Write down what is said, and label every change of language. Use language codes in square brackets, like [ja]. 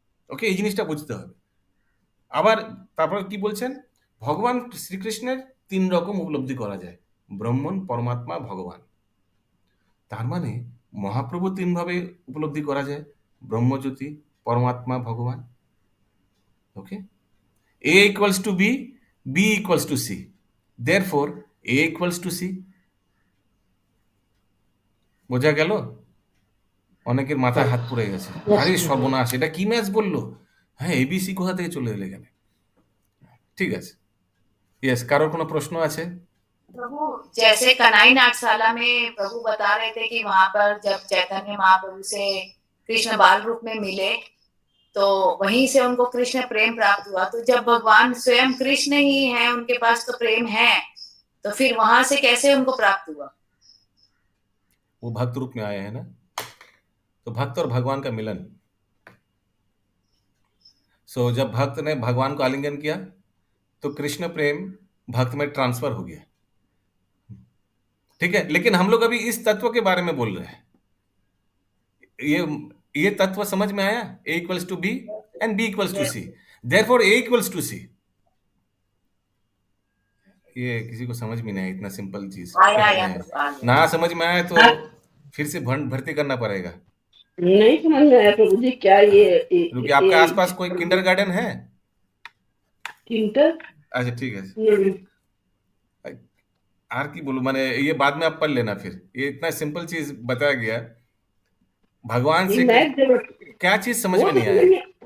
[bn] ওকে, এই জিনিসটা বুঝতে হবে। আবার তারপর কি বলছেন, ভগবান শ্রীকৃষ্ণের 3 রকম উপলব্ধি করা যায়, ব্রহ্মণ, পরমাত্মা, ভগবান। তার মানে মহাপ্রভু 3 ভাবে উপলব্ধি করা যায়, ব্রহ্মজ্যোতি, পরমাত্মা, ভগবান। [en] Okay, A equals to B, B equals to C, therefore A equals to C। [bn] বোঝা গেল? অনেকের মাথায় হাত পড়ে গেছে, আরে সর্বনাশ, এটা কি ম্যাচ বললো, হ্যাঁ এবিসি কোথা থেকে চলে এলে এখানে। ঠিক আছে, ইয়েস, কারোর কোনো প্রশ্ন আছে? [hi] प्रभु जैसे कन्हई नाट्यशाला में प्रभु बता रहे थे कि वहां पर जब चैतन्य महाप्रभु से कृष्ण बाल रूप में मिले तो वहीं से उनको कृष्ण प्रेम प्राप्त हुआ। तो जब भगवान स्वयं कृष्ण ही है, उनके पास तो प्रेम है, तो फिर वहां से कैसे उनको प्राप्त हुआ? वो भक्त रूप में आए हैं ना, तो भक्त और भगवान का मिलन। सो जब भक्त ने भगवान को आलिंगन किया तो कृष्ण प्रेम भक्त में ट्रांसफर हो गया। ठीक है, लेकिन हम लोग अभी इस तत्व के बारे में बोल रहे हैं। ये तत्व समझ में आया? [en] A equals to B and B equals to C, therefore A equals to C। [hi] ये किसी को समझ में नहीं आया, इतना सिंपल चीज ना समझ में आया तो फिर से भर्ती करना पड़ेगा। नहीं समझ में आया प्रभु जी, क्या ये क्योंकि आपके आसपास कोई किंडरगार्टन है? इंटर? अच्छा ठीक है, आर की बोलूं, मैंने ये बाद में आप पढ़ लेना, फिर ये इतना सिंपल चीज बताया गया भगवान से, क्या चीज समझ में नहीं आया?